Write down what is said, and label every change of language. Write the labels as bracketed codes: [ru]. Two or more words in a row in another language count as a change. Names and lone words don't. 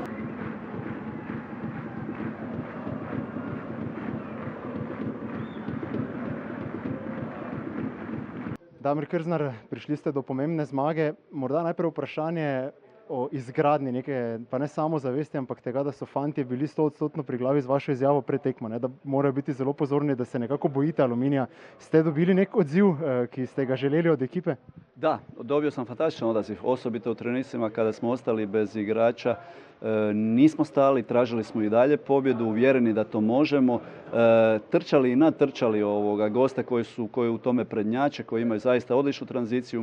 [sl] Damir Krznar, prišli ste do pomembne zmage. Morda najprej vprašanje o izgradnji neke, pa ne samo zavesti, ampak tega, da so fantje bili 100% pri glavi z vašo izjavo pred tekmo, da morajo biti zelo pozorni, da se nekako bojite Aluminija. Ste dobili nek odziv, ki ste ga željeli od ekipe? [hr] Da, dobio sam fantastičan odaziv, osobito u trenucima kada smo ostali bez igrača. Nismo stali, tražili smo i dalje pobjedu, uvjereni da to možemo. Trčali i natrčali ovoga gosta koji u tome prednjače, koji imaju zaista odličnu tranziciju.